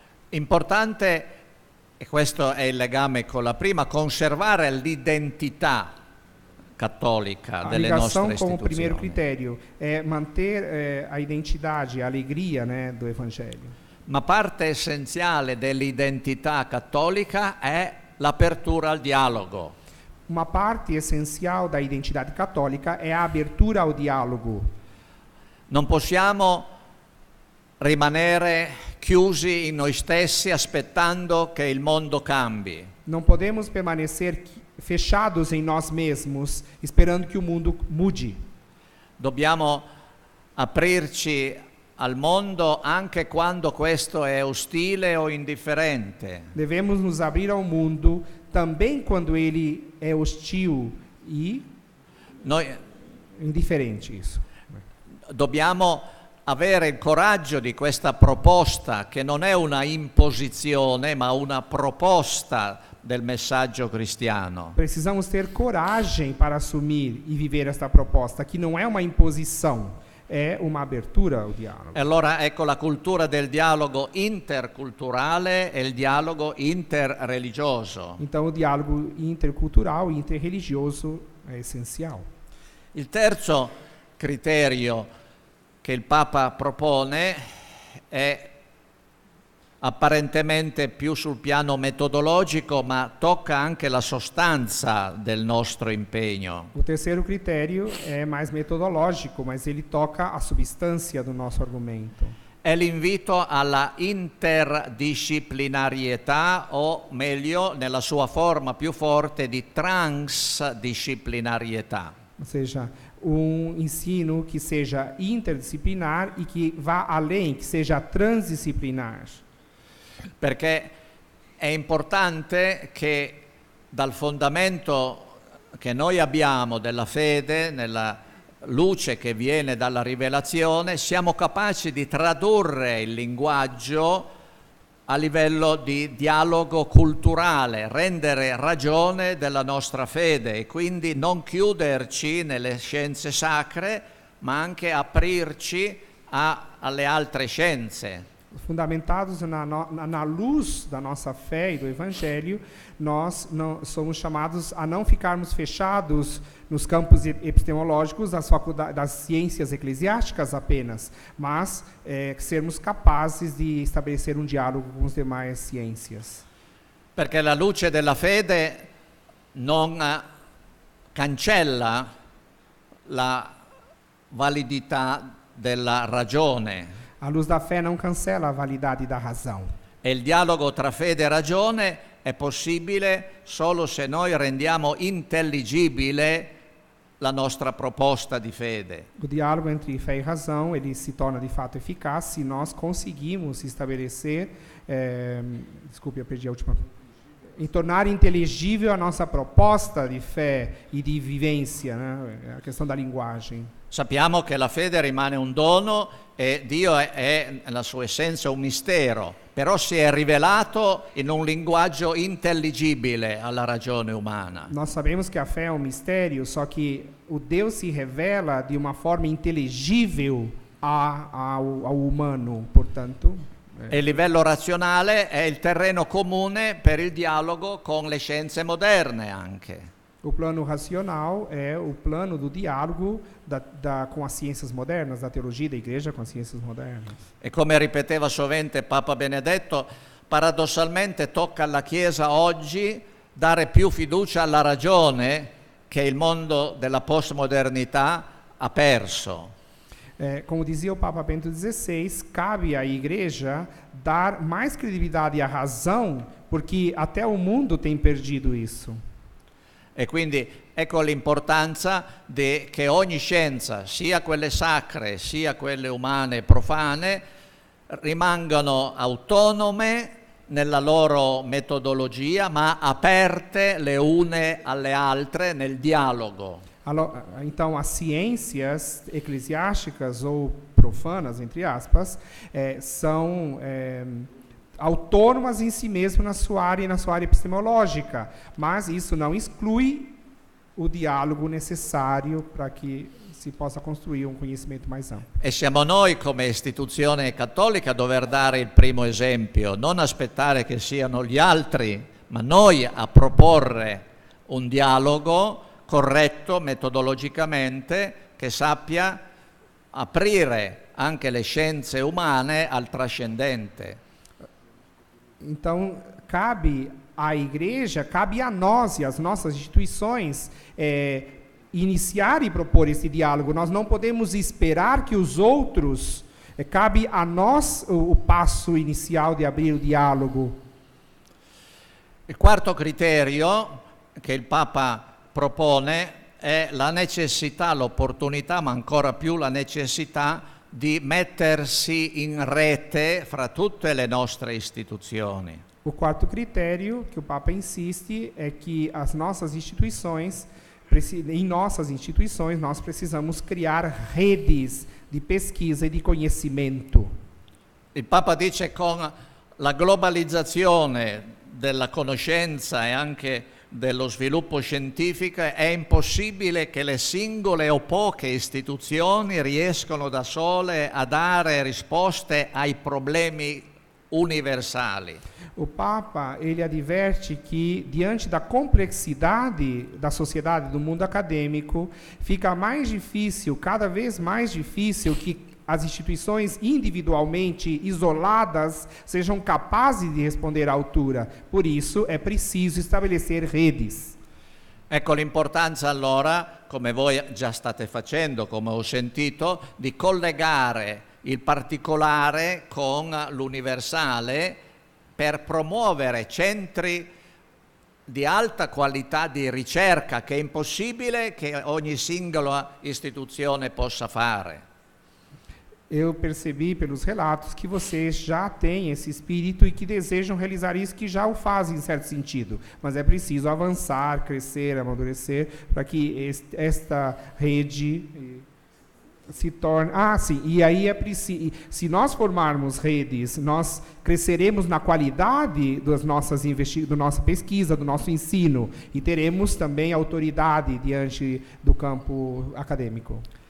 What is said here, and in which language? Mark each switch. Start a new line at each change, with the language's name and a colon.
Italian: Importante, e questo è il legame con la prima, conservare l'identità cattolica delle nostre istituzioni.
Portuguese: A ligação como primeiro critério é manter a identidade, a alegria, né, do Evangelho.
Italian: ma parte essenziale dell'identità cattolica è l'apertura al dialogo.
Portuguese: Uma parte essencial da identidade católica é a abertura ao diálogo.
Italian: Non possiamo rimanere chiusi in noi stessi aspettando che il mondo cambi.
Portuguese: Não podemos permanecer fechados em nós mesmos, esperando que o mundo mude.
Italian: Dobbiamo aprirci al mondo anche quando questo è ostile o indifferente.
Portuguese: Devemos nos abrir ao mundo também quando ele é hostil e indiferente, isso.
Italian: Dobbiamo avere il coraggio di questa proposta, che non è una imposizione, ma una proposta del messaggio cristiano.
Portuguese: Precisamos ter coragem para assumir e viver esta proposta, que não é uma imposição, é uma abertura ao diálogo.
Italian: E allora ecco la cultura del dialogo interculturale e il dialogo interreligioso.
Portuguese: Então o diálogo intercultural e interreligioso é essencial.
Italian: Il terzo criterio che il Papa propone è apparentemente più sul piano metodologico, ma tocca anche la sostanza del nostro impegno.
Portuguese: O terceiro critério é mais metodológico, mas ele toca a substância do nosso argumento.
Italian: È l'invito alla interdisciplinarietà, o meglio, nella sua forma più forte, di transdisciplinarietà.
Portuguese: Ou seja, ensino que seja interdisciplinar e que vá além, que seja transdisciplinar.
Italian: Perché è importante che dal fondamento che noi abbiamo della fede, nella luce che viene dalla rivelazione, siamo capaci di tradurre il linguaggio a livello di dialogo culturale, rendere ragione della nostra fede e quindi non chiuderci nelle scienze sacre, ma anche aprirci alle altre scienze.
Portuguese: Fundamentados na luz da nossa fé e do Evangelho, nós não somos chamados a não ficarmos fechados nos campos epistemológicos das ciências eclesiásticas apenas, mas sermos capazes de estabelecer um diálogo com as demais ciências.
Italian: Perché la luce della fede non cancella la validità della ragione.
Portuguese: A luz da fé não cancela a validade da razão.
Italian: E il dialogo tra fede e ragione è possibile solo se noi rendiamo intelligibile la nostra proposta di fede.
Portuguese: O diálogo entre fé e razão, ele se torna de fato eficaz se nós conseguimos estabelecer, desculpe, eu perdi a última, em tornar inteligível a nossa proposta di fé e di vivência, né? A questão da linguagem.
Italian: Sappiamo che la fede rimane un dono e Dio è nella sua essenza un mistero, però si è rivelato in un linguaggio intelligibile alla ragione umana.
Portuguese: Nós sabemos que a fé é um mistério, só que o Deus se revela de uma forma inteligível ao humano, portanto.
Italian: E il livello razionale è il terreno comune per il dialogo con le scienze moderne anche.
Portuguese: O plano racional é o plano do diálogo com as ciências modernas, da teologia da igreja com as ciências modernas.
Italian: E come ripeteva sovente Papa Benedetto, paradossalmente tocca alla Chiesa oggi dare più fiducia alla ragione che il mondo della postmodernità ha perso.
Portuguese: Como dizia o Papa Bento XVI, cabe à igreja dar mais credibilidade à razão, porque até o mundo tem perdido isso.
Italian: E quindi ecco l'importanza che ogni scienza, sia quelle sacre sia quelle umane e profane, rimangano autonome nella loro metodologia, ma aperte le une alle altre nel dialogo.
Portuguese: Então, as ciências eclesiásticas ou profanas, entre aspas, são autônomas em si mesmas na sua área epistemológica, mas isso não exclui o diálogo necessário para que
Italian: si possa costruire un
Portuguese: conhecimento mais ampio.
Italian: E siamo noi come istituzione cattolica a dover dare il primo esempio, non aspettare che siano gli altri, ma noi a proporre un dialogo corretto metodologicamente che sappia aprire anche le scienze umane al trascendente.
Portuguese: Então, cabe à igreja, cabe a nós e às nossas instituições iniciar e propor esse diálogo. Nós não podemos esperar que os outros... cabe a nós o passo inicial di abrir
Italian: il dialogo. Il quarto criterio che il Papa propone è la necessità, l'opportunità, ma ancora più la necessità di mettersi in rete fra tutte le nostre istituzioni.
Portuguese: O quarto critério que o Papa insiste é que as nossas instituições, em nossas instituições, nós precisamos criar redes di pesquisa e di conhecimento.
Italian: Il Papa dice con la globalizzazione della conoscenza e anche dello sviluppo scientifico è impossibile che le singole o poche istituzioni riescano da sole a dare risposte ai problemi universali.
Portuguese: O Papa, ele adverte que, diante da complexidade da sociedade, do mundo acadêmico, fica mais difícil, cada vez mais difícil, que as instituições individualmente isoladas sejam capazes de responder à altura. Por isso, é preciso estabelecer redes.
Italian: Ecco l'importanza allora, come voi già state facendo, come ho sentito, di collegare il particolare con l'universale per promuovere centri di alta qualità di ricerca che è impossibile che ogni singola istituzione possa fare.
Portuguese: Eu percebi pelos relatos que vocês já têm esse espírito e que desejam realizar isso, que já o fazem em certo sentido. Mas é preciso avançar, crescer, amadurecer, para que esta rede se torne... sim, e aí é preciso... Se nós formarmos redes, nós cresceremos na qualidade das nossas da nossa pesquisa, do nosso ensino, e teremos também autoridade diante do campo acadêmico.